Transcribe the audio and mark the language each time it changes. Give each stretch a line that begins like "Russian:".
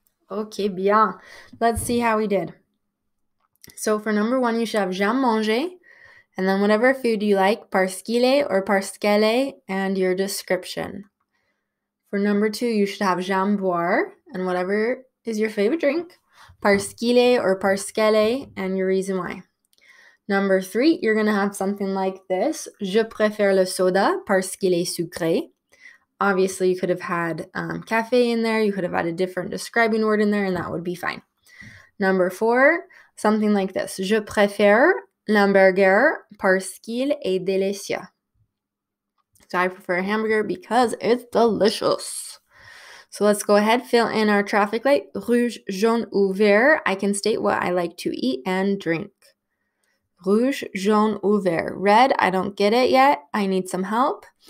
English: Okay, bien. Let's see how we did. So for number 1, you should have
French: j'aime manger,
English: and then whatever food you like,
French: parce qu'il est
English: or
French: parce qu'elle est,
English: and your description. For number 2, you should have
French: j'aime boire,
English: and whatever is your favorite drink,
French: parce qu'il est
English: or
French: parce qu'elle est,
English: and your reason why. Number 3, you're going to have something like this.
French: Je préfère le soda parce qu'il est sucré.
English: Obviously, you could have had café in there. You could have had a different describing word in there, and that would be fine. Number 4, something like this.
French: Je préfère l'hamburger parce qu'il est délicieux.
English: So I prefer a hamburger because it's delicious. So let's go ahead, fill in our traffic light.
French: Rouge, jaune, ou vert.
English: I can state what I like to eat and drink.
French: Rouge, jaune, ou vert.
English: Red, I don't get it yet. I need some help.